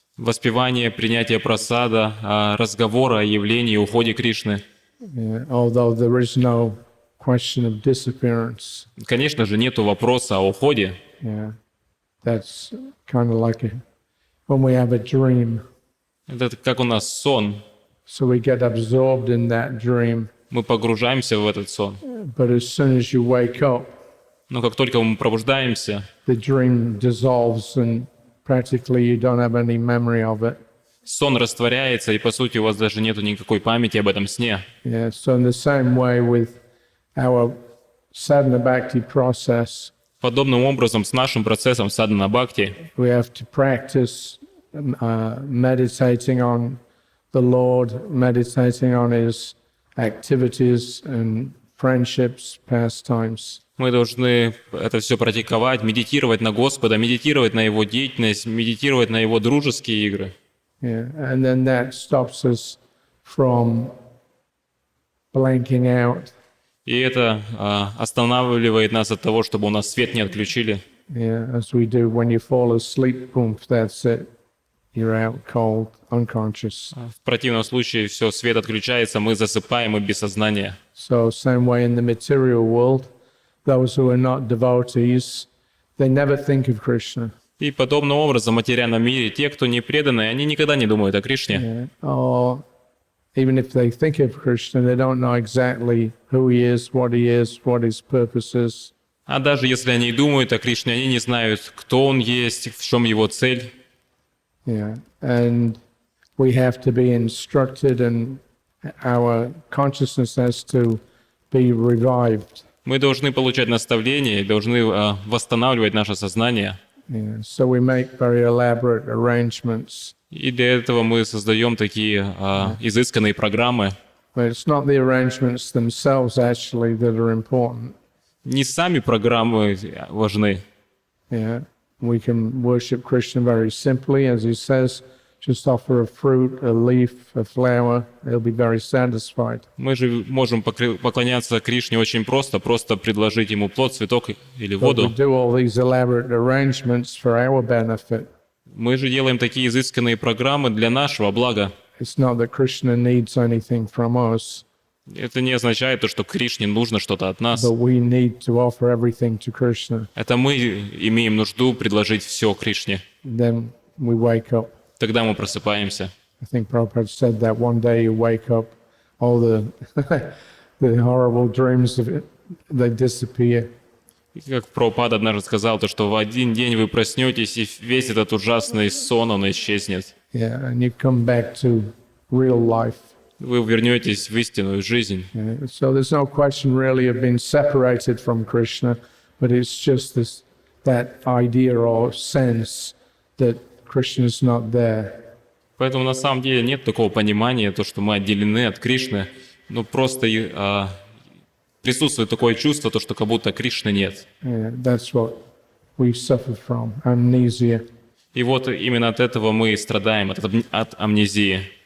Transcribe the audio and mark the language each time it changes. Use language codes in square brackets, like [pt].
[ru] Воспевание, принятие прасада, разговор о явлении и уходе Кришны. [en] Yeah, although there is no question of disappearance. [ru] Конечно же, нету вопроса о уходе. [en] Yeah, that's kind of like when we have a dream. [ru] Это как у нас сон. [en] So we get absorbed in that dream. [ru] Мы погружаемся в этот сон. [en] But as soon as you wake up, [ru] Но как только мы пробуждаемся, [en] the dream dissolves and practically you don't have any memory of it. [ru] сон растворяется, и по сути у вас даже нету никакой памяти об этом сне. [en] Yeah, so in the same way with our sadhana bhakti process, [ru] Подобным образом с нашим процессом садхана бхакти [en] we have to practice meditating on the Lord, meditating on His activities and friendships, pastimes. [ru] мы должны это все практиковать, медитировать на Господа, медитировать на Его деятельность, медитировать на Его дружеские игры. [en] Yeah, and then that stops us from blanking out. [ru] И это останавливает нас от того, чтобы у нас свет не отключили. [en] Yeah, as we do when you fall asleep, boom, that's it. You're out cold, unconscious. [ru] В противном случае все, свет отключается, мы засыпаем и без сознания. [en] So same way in the material world, those who are not devotees, they never think of Krishna. [ru] И подобным образом в материальном мире те, кто не преданы, они никогда не думают о Кришне. [en] Yeah. Or even if they think of Krishna, they don't know exactly who he is, what his purpose is. [ru] А даже если они думают о Кришне, они не знают, кто он есть, в чем его цель. [en] Yeah, and we have to be instructed, and our consciousness has to be revived. [ru] Мы должны получать наставления, должны восстанавливать наше сознание. [en] Yeah, so we make very elaborate arrangements. [ru] И для этого мы создаем такие изысканные программы. [en] But it's not the arrangements themselves actually that are important. [ru] Не сами программы важны. [en] Yeah, we can worship Krishna very simply, as he says, just offer a fruit, a leaf, a flower, they'll be very satisfied. [ru] Мы же можем поклоняться Кришне очень просто предложить ему плод, цветок или [en] But we [ru] воду. [en] do all these elaborate arrangements for our benefit. [ru] Мы же делаем такие изысканные программы для нашего блага. [en] It's not that Krishna needs anything from us, [ru] Это не означает то, что Кришне нужно что-то от нас. [en] but we need to offer everything to Krishna. [ru] Это мы имеем нужду предложить все Кришне. [en] Then we wake up. [ru] Тогда мы просыпаемся. [en] I think Prabhupada said that one day you wake up, all the the horrible dreams of it, they disappear. [ru] И как Прабхупада однажды сказал, то, что в один день вы проснетесь, и весь этот ужасный сон, он исчезнет. [en] Yeah, and you come back to real life. [ru] Вы вернетесь в истинную жизнь. [en] Yeah, so there's no question really of being separated from Krishna, but it's just that idea or sense that Krishna is not there. [ru] Поэтому на самом деле нет такого понимания, то, что мы отделены от Кришны, но просто присутствует такое чувство, то, что как будто Кришны нет. [en] Yeah, that's what we suffer from, amnesia. [ru] И вот именно от этого мы страдаем, от амнезии.